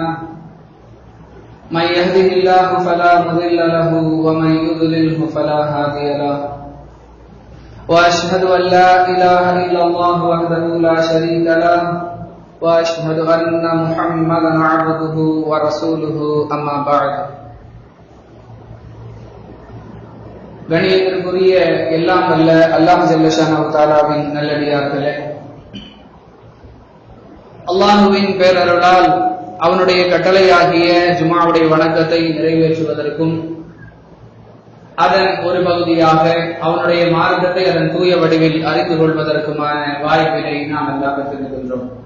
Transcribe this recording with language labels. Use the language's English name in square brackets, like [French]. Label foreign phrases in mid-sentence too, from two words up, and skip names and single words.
[Arabic] من يهده الله فلا مضل له ومن يضلله فلا هادي له. وأشهد أن لا إله إلا الله وحده لا شريك له وأشهد أن محمدا عبده ورسوله أما بعد. [Tamil] கணியத்திற்குரிய எல்லாம் வல்ல [Arabic] الله جل شأنه [Tamil] தஆலாவின் நல்லடியார்களே, அல்லாஹ்வின் பேரருளால் அவனுடைய கட்டளையாகிய ஜும்ஆவுடைய வணக்கத்தை நிறைவேற்றுவதற்கும் அதன் ஒரு பகுதியாக அவனுடைய மார்க்கத்தை அதன் தூய வடிவில் அறிந்து கொள்வதற்குமான வாய்ப்பினை நாம் எல்லாம் பெற்றிருக்கின்றோம்.